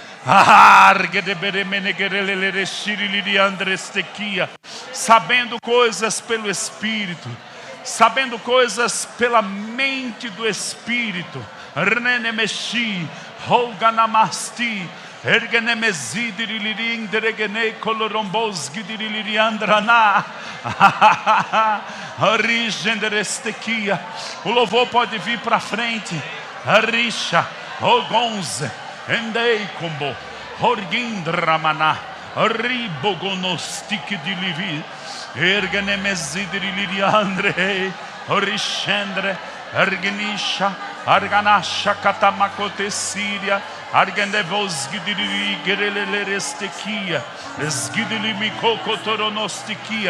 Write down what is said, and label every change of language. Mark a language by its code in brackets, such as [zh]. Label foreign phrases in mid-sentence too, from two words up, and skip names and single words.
[pt] Sabendo coisas pelo Espírito, sabendo coisas pela mente do Espírito. Renemeshi, Roganamasti, Ergenemezidiririn, Deregenei, Colorombosgidiriandrana. Origenderestequia. O louvor pode vir para frente. Arisha, Ogonze, Endei combo, Orgindramaná, Ribogonostic de Livi, Ergenemezidiriandre, Orixendre, Ergenisha, Arganasha, Catamacote Síria, Argendevosgidiri, Gerelestequia, Esgidilimicocotonostiquia,